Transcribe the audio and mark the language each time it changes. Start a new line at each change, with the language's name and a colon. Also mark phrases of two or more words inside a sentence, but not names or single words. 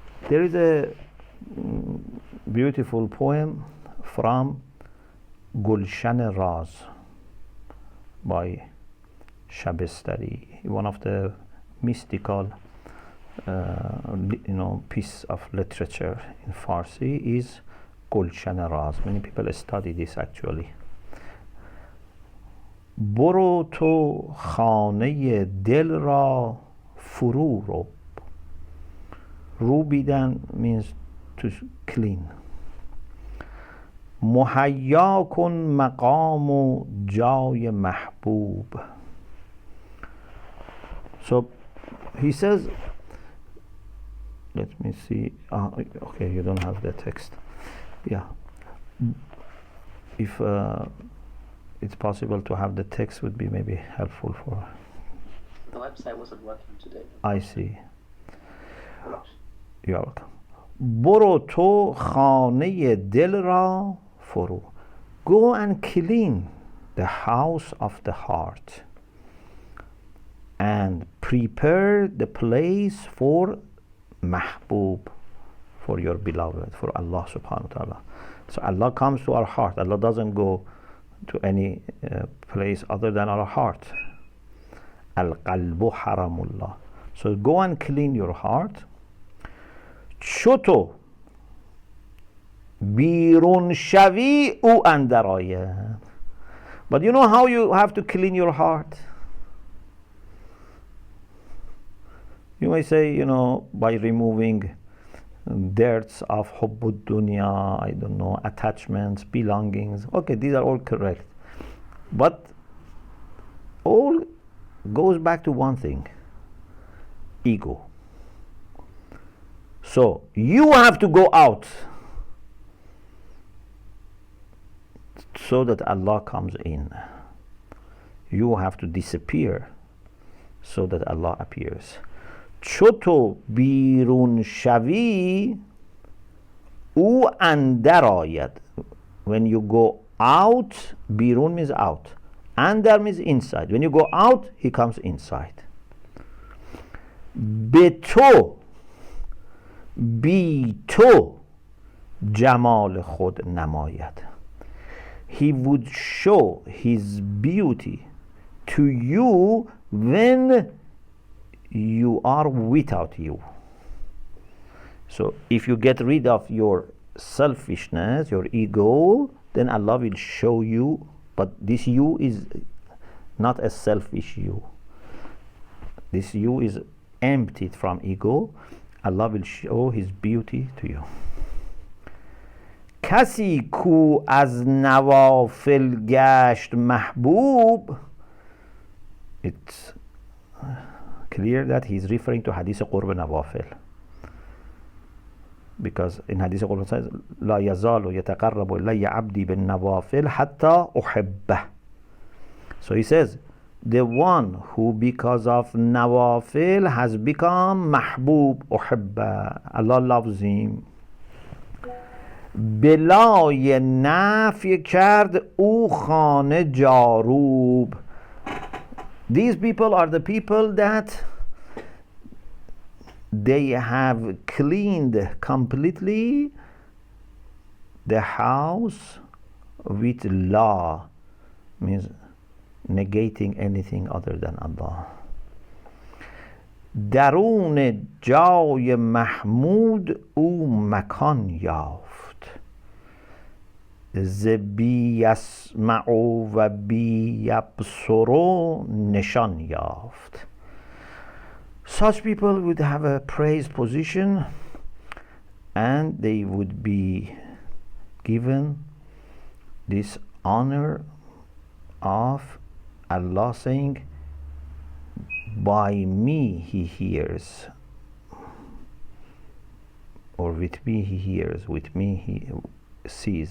English: There is a beautiful poem from Gulshan Raz by Shabestari, one of the mystical piece of literature in Farsi is Gulshan Raz. Many people study this actually.
Persian: برو تو خانه دل را فرو رو.
English: Rubidan means to clean.
Persian: مهیا کن مقام و جای محبوب.
English: So he says, let me see. Okay, you don't have the text. Yeah. If it's possible to have the text, would be maybe helpful for. The website wasn't working today. I see. You're welcome.
Persian: برو تو خانه دل را فرو.
English: Go and clean the house of the heart and prepare the place for mahbub, for your beloved, for Allah
Arabic: سبحانه وتعالى.
English: So Allah comes to our heart. Allah doesn't go to any place other than our heart.
Arabic: القلب حرم الله.
English: So go and clean your heart.
Persian: چطور بیرون شوی او اندر آید.
English: But you know how you have to clean your heart? You may say, by removing dirts of
Arabic: حب الدنيا,
English: I don't know, attachments, belongings. Okay, these are all correct. But all goes back to one thing: ego. So you have to go out so that Allah comes in. You have to disappear so that Allah appears.
Persian: چطور بیرون شوی او اندر آید.
English: When you go out, بیرون means out. اندر means inside. When you go out, he comes inside.
Persian: به تو بی تو جمال خود نماید.
English: He would show his beauty to you when you are without you. So if you get rid of your selfishness, your ego, then Allah will show you. But this you is not a selfish you. This you is emptied from ego. Allah will show his beauty to you.
Persian: کسی کو از نوافل گشت محبوب.
English: It's clear that he's referring to Hadith
Arabic: قرب نوافل,
English: because in Hadith قرب says
Arabic: لا يزال يتقرب إلي عبدي بالنوافل حتى أحبه.
English: So he says the one who because of nawafil has become mahbub, uhibba, Allah loves him.
Persian: بلای نفی کرد او خانه جاروب.
English: These people are the people that they have cleaned completely the house with law, means negating anything other than Allah.
Persian: درون جای محمود او مکان یافت. ز بی یسمع و بی یبصر نشان یافت.
English: Such people would have a praised position and they would be given this honor of Allah saying, by me he hears, or with me he hears, with me he sees.